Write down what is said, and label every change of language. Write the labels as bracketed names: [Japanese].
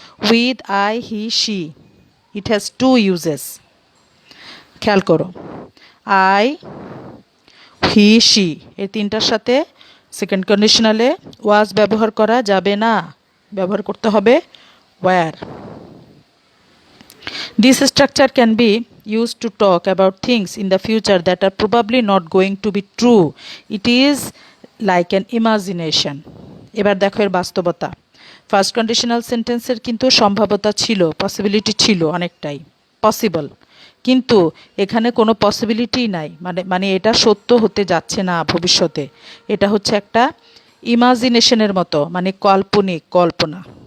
[English] With I, he, she it has two uses। [Bangla] খেয়াল করো, I, he, she এই তিনটার সাথে সেকেন্ড কন্ডিশনালে ওয়াজ ব্যবহার করা যাবে না, ব্যবহার করতে হবে wire. [English] This structure can be used to talk about things in the future that are probably not going to be true. It is like an imagination। [Bangla] এবার দেখো এর বাস্তবতা। ফার্স্ট কন্ডিশনাল সেন্টেন্সের কিন্তু সম্ভাব্যতা ছিল, পসিবিলিটি ছিল অনেকটাই, পসিবল, কিন্তু এখানে কোনো পসিবিলিটি নাই, মানে এটা সত্য হতে যাচ্ছে না ভবিষ্যতে। এটা হচ্ছে একটা ইমাজিনেশনের মতো, মানে কাল্পনিক, কল্পনা।